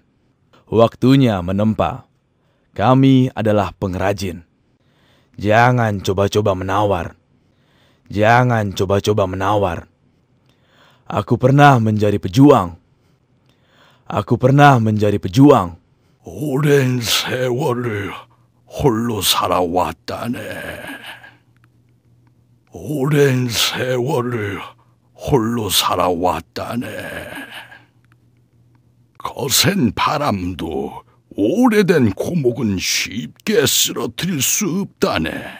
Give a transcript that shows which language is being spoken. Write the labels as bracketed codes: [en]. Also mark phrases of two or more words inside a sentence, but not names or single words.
[id] Waktunya menempa. Kami adalah pengrajin. Jangan coba-coba menawar. Jangan coba-coba menawar. Aku pernah menjadi pejuang. Aku pernah menjadi pejuang. [ko] 오랜 세월을 홀로 살아왔다네. 오랜 세월을 홀로 살아왔다네. 거센 바람도 오래된 고목은 쉽게 쓰러뜨릴 수 없다네.